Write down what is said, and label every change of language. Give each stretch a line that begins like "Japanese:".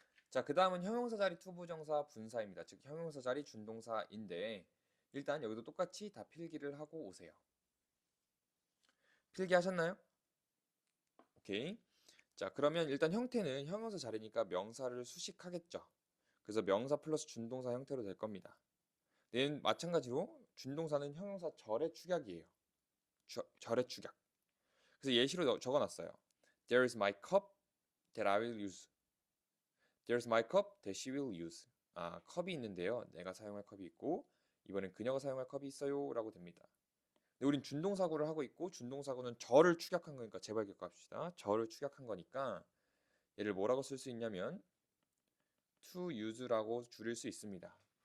Korean: 자, 그 다음은 형용사 자리 투부정사 분사입니다. 즉 형용사 자리 준동사인데 일단 여기도 똑같이 다 필기를 하고 오세요. 필기하셨나요? 오케이. 자, 그러면 일단 형태는 형용사 자리니까 명사를 수식하겠죠. 그래서 명사 플러스 준동사 형태로 될 겁니다. 얘는 마찬가지로 준동사는 형용사 절의 축약이에요. 절의 축약. 그래서 예시로 적어놨어요.
English: There is my cup that I will use. There's my cup that she will use.
Korean: 컵이 있는데요. 내가 사용할 컵이 있고 이번엔 그녀가 사용할 컵이 있어요. 라고 됩니다. 근데 우린 준동사구를 하고 있고 준동사구는 절을 축약한 거니까 제발 기억합시다. 절을 축약한 거니까 얘를 뭐라고 쓸 수 있냐면 to use라고 줄일 수 있습니다.